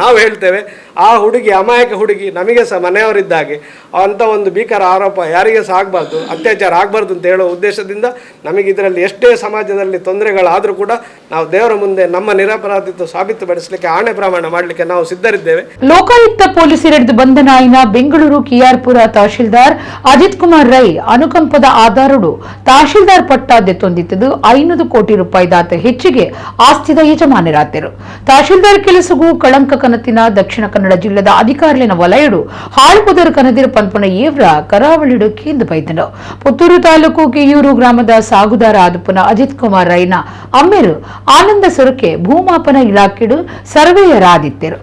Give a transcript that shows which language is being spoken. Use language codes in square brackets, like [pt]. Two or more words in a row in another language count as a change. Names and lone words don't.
[kn] ನಾವು ಹೇಳ್ತೇವೆ ಆ ಹುಡುಗಿ ಅಮಾಯಕ ಹುಡುಗಿ, ನಮಗೆ ಸಹ ಮನೆಯವರಿದ್ದಾಗೆ ಅಂಥ ಒಂದು ಭೀಕರ ಆರೋಪ ಯಾರಿಗೆ ಸಹ ಆಗಬಾರ್ದು, ಅತ್ಯಾಚಾರ ಆಗಬಾರ್ದು ಅಂತ ಹೇಳೋ ಉದ್ದೇಶದಿಂದ ನಮಗೆ ಇದರಲ್ಲಿ ಎಷ್ಟೇ ಸಮಾಜದಲ್ಲಿ ತೊಂದರೆಗಳಾದರೂ ಕೂಡ ನಾವು ದೇವರ ಮುಂದೆ ನಮ್ಮ ನಿರಪರಾಧಿತ್ವ ಸಾಬೀತುಪಡಿಸಲಿಕ್ಕೆ ಆಣೆ ಪ್ರಮಾಣ ಮಾಡಲಿಕ್ಕೆ ನಾವು ಸಿದ್ಧರಿದ್ದೇವೆ. [tcy] ಲೋಕಾಯುಕ್ತ ಪೊಲೀಸರೆಡ್ದು ಬಂಧನ ಆಯ್ನ ಬೆಂಗಳೂರು KR-ಪುರ ತಹಶೀಲ್ದಾರ್ ಅಜಿತ್ ಕುಮಾರ್ ರೈ ಅನುಕಂಪದ ಆಧಾರಡು ತಹಶೀಲ್ದಾರ್ ಪಟ್ಟ ದೆತ್ತೊಂದಿತ್ತದು 500 ಕೋಟಿ ರೂಪಾಯಿ ದಾತ ಹೆಚ್ಚಿಗೆ ಆಸ್ತಿದ ಯಜಮಾನರಾದರು. ತಹಶೀಲ್ದಾರ್ ಕೆಲಸಗೂ ಕಳಂಕ ಕನತಿನ ದಕ್ಷಿಣ ಕನ್ನಡ ಜಿಲ್ಲೆದ ಅಧಿಕಾರಿಗಳ ವಲಯಡು ಹಾಳುಪುದರ್ ಕನದಿರ ಪನ್ಪನ ಏವ್ರ ಕರಾವಳಿಡು ಕೇಂದ್ರ ಬೈದನು. ಪುತ್ತೂರು ತಾಲೂಕು ಕೆಯೂರು ಗ್ರಾಮದ ಸಾಗುದಾರ ಆದುಪುನ ಅಜಿತ್ ಕುಮಾರ್ ರೈನ ಅಮ್ಮೆರು ಆನಂದ ಸೊರಕೆ ಭೂಮಾಪನ ಇಲಾಖೆಡು ಸರ್ವೇಯರ್ ಆದಿತ್ಯರು.